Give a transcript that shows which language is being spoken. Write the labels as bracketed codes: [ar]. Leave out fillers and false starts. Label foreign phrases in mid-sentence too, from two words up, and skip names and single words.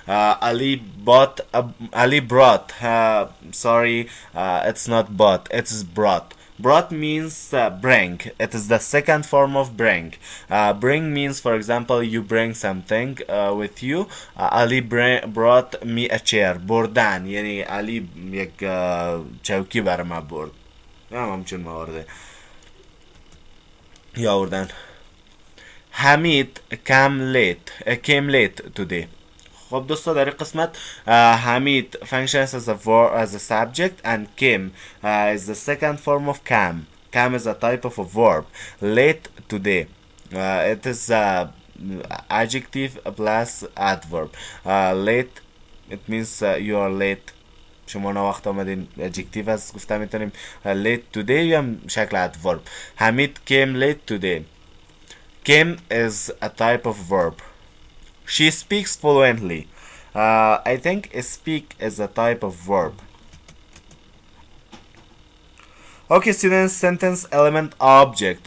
[en] Ali brought. Sorry, it's not bought. It's brought. Brought means bring. It is the second form of bring. Bring means, for example, you bring something with you. brought me a chair. [fa] بردن یعنی علی یک چوکی برای ما برد. همچون موارده یا آوردن. [en] حمید came late today. [fa] خب دوستا در این قسمت [en] حمید functions as a verb, as a subject, and came is the second form of came is a type of a verb. Late today, it is adjective plus adverb. Late, it means you are late. [fa] شما وقت آمدین adjective از گفته میتونیم [en] late today [fa] یا هم شکل adverb. [en] حمید came late today. Came is a type of verb. She speaks fluently. I think speak is a type of verb. Okay, students, sentence element object.